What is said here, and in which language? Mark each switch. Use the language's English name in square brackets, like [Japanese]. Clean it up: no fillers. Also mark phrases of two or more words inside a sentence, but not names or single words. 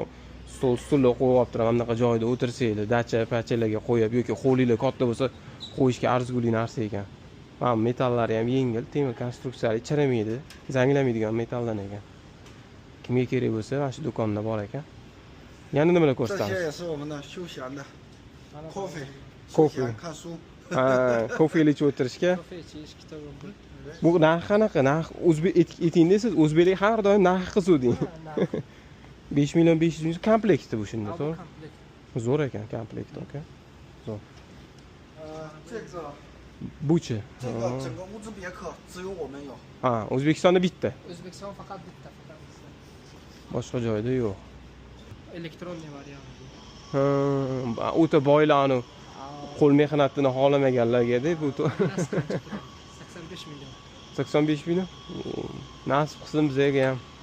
[Uzbek] Stullar qo'yib olibdilar. Mana bunaqa joyda o'tirsanglar, dacha-pachalarga qo'yib yoki qo'linglar katta bo'lsa, qo'yishga arzigulik narsa ekan. Mana metallari ham yengil, temir konstruksiyali, chirimaydi, zanglamaydigan metaldan ekan. Kimga kerak bo'lsa, mana shu do'konda bor ekan. Yana nimalar [Chinese] 这 [Uzbek] ko'rsatamiz? [Chinese] 些也是我们的休闲的 coffee， Coffee 休闲看书。 [Uzbek] Ha, kofeli ichib o'tirishga. Kofe ichish, kitob o'qish. Bu narx qanaqa? Narx o'zbek etingda siz o'zbeklik har doim narx qizuvding. 5 million 500 ming komplektda bu shunda, to'g'ri? Zo'r ekan komplekt, aka. Zo'r. [Chinese] 这个 [Uzbek] Buchi. [Chinese] 这个整个乌兹别克只有我们有。 [Uzbek] Ha, O'zbekistonda bitta. O'zbekiston faqat bitta. Boshqa joyda yo'q. Elektronniy varianti. Ha, o'ta boylarni qo'l mehnatini xohlamaganlarga bu 85 million. 85 million. Nasib qilsin bizga ham.